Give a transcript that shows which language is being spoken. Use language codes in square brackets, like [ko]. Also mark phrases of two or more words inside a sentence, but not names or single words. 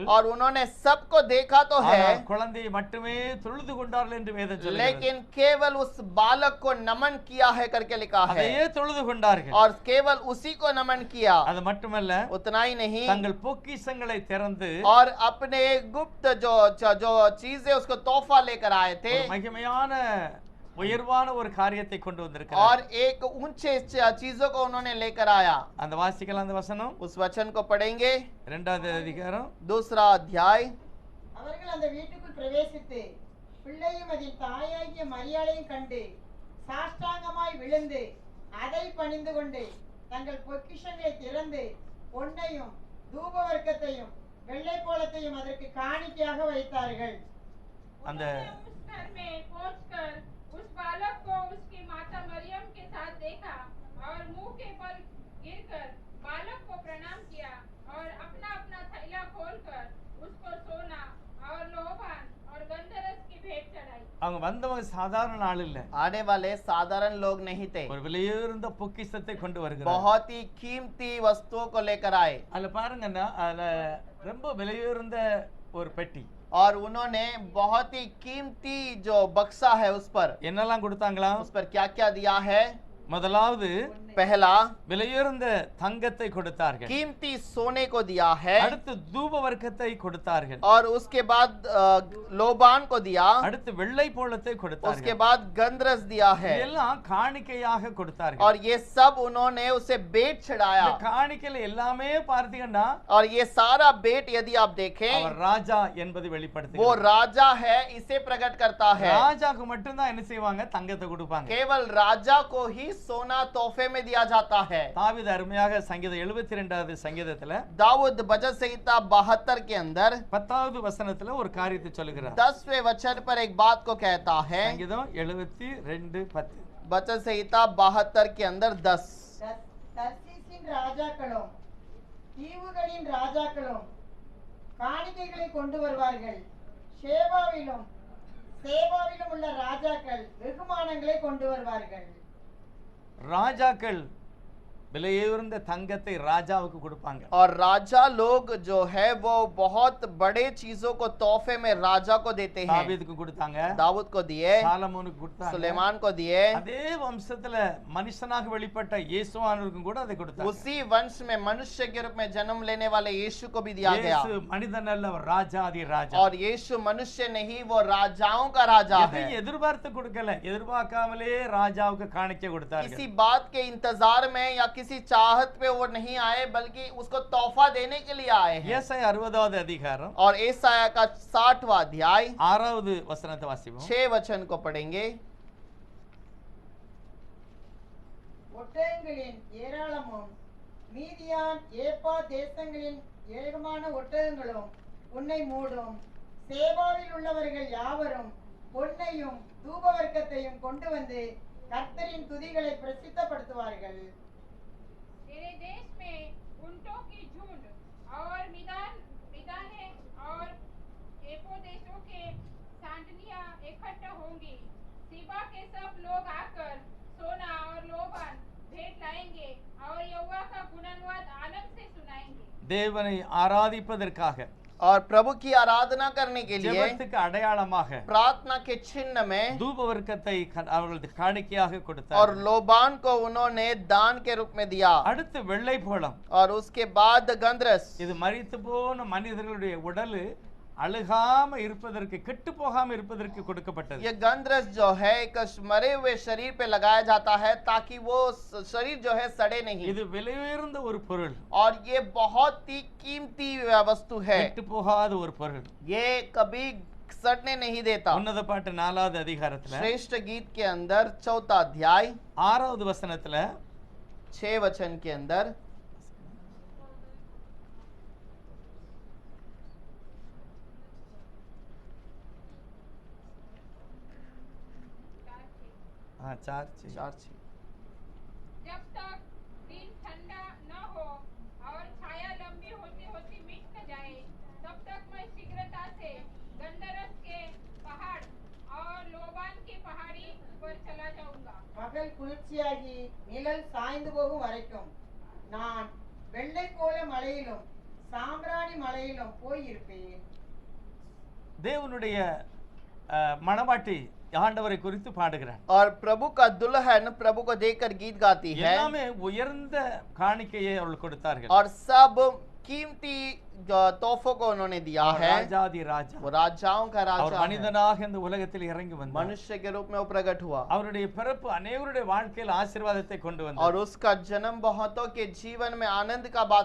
[hi] और उन्होंने सबको देखा तो है [ta] ஆனால் குழந்தையை மட்டுமே தொழுது கொண்டார்கள் என்று வேதம் சொல்லுகிறது. [hi] लेकिन केवल उस बालक को नमन किया है करके लिखा है [ta] அதையே தொழுது கொண்டார்கள். [hi] और केवल उसी को नमन किया [ta] அது மட்டுமல்ல, [hi] उतना ही नहीं [ta] தங்கள் பொக்கிஷங்களை திறந்து [hi] और अपने गुप्त जो जो चीजें उसको तोहफा लेकर आए थे [ta] ஒரு மகிமையான உயர்வான ஒரு காரியத்தை கொண்டு வந்திருக்கிறார். [hi] और एक ऊंचे चीजों को उन्होंने लेकर आया [ta] அந்த வாசிக்கலாம் அந்த வசனம். [hi] उस वचन को पढ़ेंगे [ta] 2வது அதிகாரம் [hi] 2 अध्याय [ta] அவர்கள் அந்த வீட்டுக்குள் பிரவேசித்து பிள்ளையும் அதின் தாயாகிய மரியாளையும் கண்டு சாஷ்டாங்கமாய் விழுந்து அதை பணிந்து கொண்டு தங்கள் பொக்கிஷங்களை திறந்து பொன்னையும் தூப வர்க்கத்தையும் வெள்ளை போலத்தையும் அதற்கு காணிக்கையாக வைத்தார்கள். அந்த [hi] उन्होंने उस घर में पहुंचकर उस बालक को उसकी माता मरियम के साथ देखा और मुंह के बल गिरकर बालक को प्रणाम किया और अपना अपना थैला खोलकर उसको सोना और लोबान और गंधरस की भेंट चढ़ाई। [ta] அவங்க வந்தவங்க சாதாரண ஆள் இல்ல, [hi] आने वाले साधारण लोग नहीं थे, [ta] ஒரு விலையுயர்ந்த பொக்கிஷத்தை கொண்டு வருகிறார். [hi] बहुत ही कीमती वस्तुओं को लेकर आए। [ta] அதுல பாருங்கன்னா அதுல ரொம்ப விலையுயர்ந்த ஒரு பெட்டி. [hi] और उन्होंने बहुत ही कीमती जो बक्सा है उस पर [ta] என்னெல்லாம் கொடுத்தாங்களா? [hi] क्या क्या दिया है? [ta] முதலாவது [hi] पहला [ta] விலையுயர்ந்த தங்கத்தை கொடுத்தார்கள், [hi] कीमती सोने को दिया है, [ta] அடுத்து தூப வர்க்கத்தை கொடுத்தார்கள், [hi] और उसके बाद लोबान को दिया, [ta] அடுத்து வெள்ளை போளத்தை [hi] उसके [ta] கொடுத்தார்கள். [hi] बाद गंधरस दिया है, [ta] இதெல்லாம் காணிக்கையாக கொடுத்தார்கள். [hi] और ये सब उन्होंने उसे बेट चढ़ाया। [ta] இந்த காணிக்கையில எல்லாமே பார்த்தீங்கன்னா [hi] और ये सारा बेट यदि आप देखें [ta] அவர் ராஜா என்பது [hi] वो [ta] வெளிப்படுத்துகிறது. [hi] राजा है, इसे प्रकट करता है। [ta] ராஜாக்கு மட்டும்தான் என்ன செய்வாங்க? தங்கத்தை கொடுப்பாங்க. [hi] केवल राजा को ही सोना तोहफे में दिया जाता है। [ta] தாவீது அருமையாக சங்கீதம் 72வது சங்கீதத்துல [hi] दाऊद भजन संहिता 72 के अंदर [ta] 10வது வசனத்துல ஒரு காரியத்தை சொல்லுகிறார். [hi] 10वें वचन पर एक बात को कहता है। [ta] சங்கீதம் 72:10. [hi] वचन संहिता 72 के अंदर 10 [ta] தர்சீசின் ராஜாக்களும் தீவுகளின் ராஜாக்களும் காணிக்கைகளை கொண்டு வருவார்கள். சேபாவிலும் உள்ள ராஜாக்கள் வெகுமானங்களை கொண்டு வருவார்கள். ராஜாக்கள் விலையுயர்ந்த தங்கத்தை ராஜாவுக்கு கொடுப்பாங்க. [hi] और राजा लोग जो है वो बहुत बड़े चीजों को तोहफे में राजा को देते हैं। [ta] தாவீதுக்கு கொடுத்தாங்க, [hi] दाऊद को दिए, [ta] சாலமோனுக்கு கொடுத்தாங்க, [hi] सुलेमान को दिए, [ta] அதே வம்சத்துல மனுஷனாக வெளிப்பட்ட இயேசுவானவருக்கும் கூட அதை கொடுத்தாங்க. [hi] उसी वंश में मनुष्य के रूप में जन्म लेने वाले यीशु को भी दिया गया। [ta] இயேசு மனிதன் அல்ல, அவர் ராஜாதி ராஜா. [hi] और यीशु मनुष्य नहीं, वो राजाओं का राजा है। [ta] எதையும் எதிர்பார்த்து கொடுக்கல, எதிர்பார்க்காமலே ராஜாவுக்கு காணிக்கை கொடுத்தார்கள். [hi] किसी बात के इंतजार में या किसी चाहत पे वो नहीं आए, बल्कि उसको तोहफा देने के लिए आए हैं। [ta] ஏசாயா 60வது அதிகாரம் [hi] और एसाया का 60वां अध्याय [ta] 6வது வசனத்தை வாசிப்போம். [hi] 6 वचन को पढ़ेंगे। [ta] ஒட்டகங்களின் ஏராளமும் மீதியான் ஏப்பா தேசங்களின் ஏகமான ஒட்டகங்களும் உன்னை மூடும். சேபாவில் உள்ளவர்கள் யாவரும் பொன்னையும் தூபவர்க்கத்தையும் கொண்டு வந்து கர்த்தரின் துதிகளை பிரசித்தப்படுத்துவார்கள். [hi] तेरे देश में ऊंटों की झुंड और मिदाने और एपो देशों के सांडलियां इकट्ठा होंगी। सीबा के सब लोग आकर सोना और लोबान भेंट लाएंगे और यहोवा का गुणगान आनंद से सुनाएंगे। [ta] தேவனை ஆராதிப்பதற்காக, [hi] और प्रभु की आराधना करने के लिए, [ta] ஜெபத்துக்கு அடையாளமாக [hi] प्रार्थना के चिन्ह में [ta] தூப வர்க்கத்தை அவர்களுக்கு காணிக்கையாக [hi] और [ta] கொடுத்தார். [hi] लोबान को उन्होंने दान के रूप में दिया। [ta] அடுத்து வெள்ளை போளம். [hi] और उसके बाद गंधरस, [ta] இது மரித்து போன மனிதர்களுடைய உடல் அழுகாம இருப்பதற்கு, கெட்டு போகாம இருப்பதற்கு கொடுக்கப்பட்டது. [hi] ये गंधरस जो है एक मरे हुए शरीर पे लगाया जाता है ताकि वो शरीर जो है सड़े नहीं। [ta] இது விலையுயர்ந்த ஒரு பொருள், [hi] और ये बहुत ही कीमती वस्तु है, [ta] கெட்டு போகாத ஒரு பொருள். [hi] ये कभी सड़ने नहीं देता। [ta] உன்னத பாட்டு 4வது அதிகாரத்துல [hi] श्रेष्ठ गीत के अंदर 4था अध्याय [ta] 6வது வசனத்துல [hi] 6 वचन के अंदर जब तक दिन ठंडा न हो और छाया लंबी होती होती मिट न जाए, तब तक मैं शीघ्रता से गंधरस के पहाड़ और लोबान की पहाड़ी पर चला जाऊंगा। [ta] பகல் குளிர்ச்சியாகி நிழல் சாய்ந்து போகும் வரைக்கும் நான் வெள்ளைக்கோல மலையிலும் சாம்பிராணி மலையிலும் போயிருப்பேன். தேவனுடைய மணவாட்டி ஆண்டவரை குறித்து பாடுகிறார். [hi] और प्रभु का दुल्हन प्रभु को देखकर गीत गाती है। [ta] எல்லாமே உயர்ந்த காணிக்கையை அவர்கள் கொடுத்தார்கள். [hi] और सब कीमती तोहफों को उन्होंने दिया है। [ta] ராஜாதி ராஜா, [hi] वो राजाओं का [ta] அவர் [hi] राजा है। [ta] மனிதனாக இந்த உலகத்தில் இறங்கி வந்தார். [hi] मनुष्य के रूप में वो प्रकट हुआ [ta] அவருடைய பிறப்பு அநேகருடைய வாழ்க்கையில் ஆசீர்வாதத்தை கொண்டு [hi] और [ta] வந்தார். [hi] उसका जन्म बहुतों के जीवन में आनंद का बात